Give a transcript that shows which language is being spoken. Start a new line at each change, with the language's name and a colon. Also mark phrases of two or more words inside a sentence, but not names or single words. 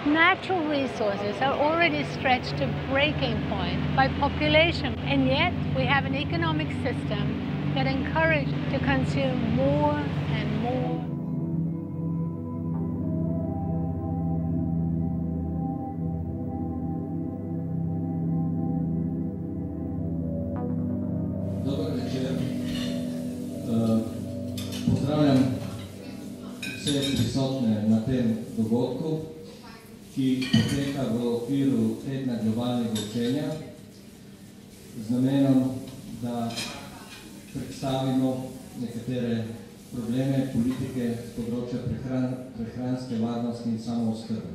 English: natural resources are already stretched to breaking point by population, and yet we have an economic system that encourages to consume more and more.
Slovenian: Dober večer. Pozdravljam vse prisotne na tem dogodku, ki poteka v okviru tedna globalnega učenja z namenom, da predstavimo nekatere probleme politike z področja prehranske varnosti in samooskrbe.